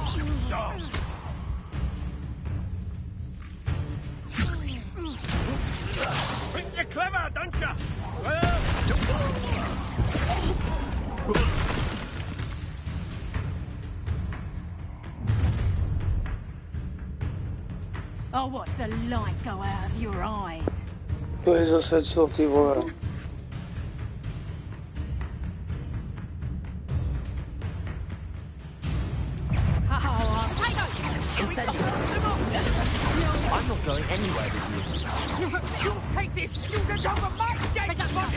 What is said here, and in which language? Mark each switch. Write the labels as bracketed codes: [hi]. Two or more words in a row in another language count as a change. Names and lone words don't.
[en] Think you're clever, don't you? Oh, watch the light go out of your eyes. [cs] To je zase co, ty vole. [en] I'm not going anywhere with you. You'll take this student over my dead body!